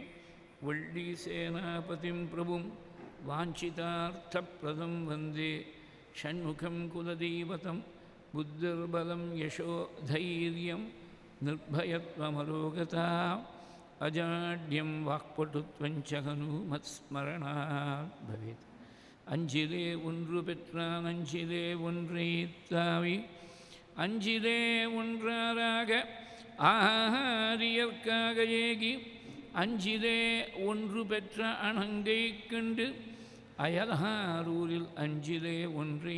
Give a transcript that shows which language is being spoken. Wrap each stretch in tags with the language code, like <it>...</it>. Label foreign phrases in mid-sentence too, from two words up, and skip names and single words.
<sa>वल्लीसेनापतिं प्रभुं वाञ्छितार्थप्रदं वन्दे षण्मुखं कुलदैवतं बुद्धिर्बलं यशो धैर्यं निर्भयत्वमरोगता अजाड्यं वाक्पटुत्वञ्च हनुमत्स्मरणात् भवेत्</sa> <ta>அஞ்சிலே ஒன்று பெற்றான் அஞ்சிலே ஒன்றைத்தாவி அஞ்சிலே ஒன்றாராக ஆரியற்காக ஏகி அஞ்சிலே ஒன்று பெற்ற அணங்கை கண்டு அயல்ஹாரூரில் அஞ்சிலே ஒன்றை</ta>